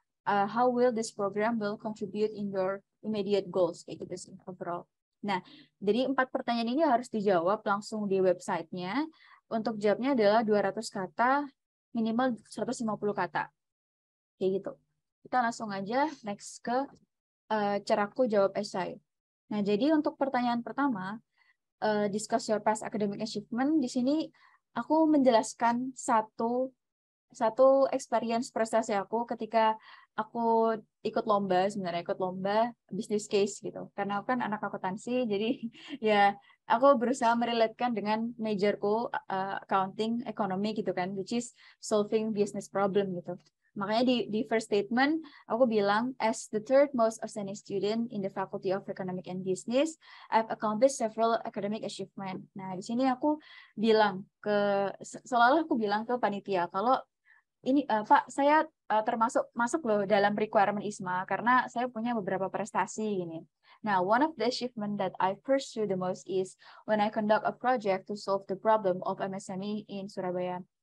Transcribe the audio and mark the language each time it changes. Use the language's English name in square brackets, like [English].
[English] How will this program will contribute in your immediate goals [Indonesian] kayak gitu sih [English] overall. [Indonesian] Nah, jadi 4 pertanyaan ini harus dijawab langsung di websitenya. Untuk jawabnya adalah 200 kata, minimal 150 kata. Kayak gitu. Kita langsung aja next ke caraku jawab esai. Nah, jadi untuk pertanyaan pertama, [English] discuss your past academic achievement. [Indonesian] Di sini aku menjelaskan satu experience prestasi aku ketika aku ikut lomba, sebenarnya ikut lomba business case gitu. Karena aku kan anak akuntansi, jadi ya aku berusaha merelatekan dengan majorku accounting, ekonomi gitu kan, [English] which is solving business problem [Indonesian] gitu. Makanya di first statement aku bilang, [English] as the third most outstanding student in the Faculty of Economic and Business, I've accomplished several academic achievement. [Indonesian] Nah, di sini aku bilang seolah-olah aku bilang ke panitia kalau ini Pak, saya masuk loh dalam requirement ISMA karena saya punya beberapa prestasi gini. [English] Nah, one of the achievement that I pursue the most is when I conduct a project to solve the problem of MSME in Surabaya.